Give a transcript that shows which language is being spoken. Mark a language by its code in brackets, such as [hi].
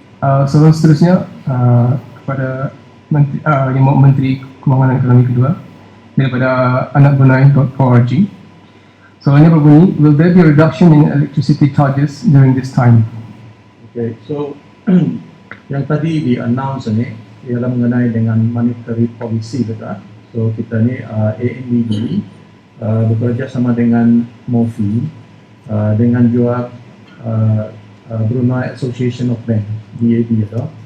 [ms] Soalan seterusnya kepada Menteri Kewangan dan Ekonomi Kedua daripada anakbrunei.org. Soalannya berbunyi, [en] will there be a reduction in electricity charges during this time? [ms] Okay, so yang tadi di-announce ni ialah mengenai dengan monetary policy kita. So kita ni ANBD bekerja sama dengan MOFI dengan juga Brunei Association of Bank BAB itu.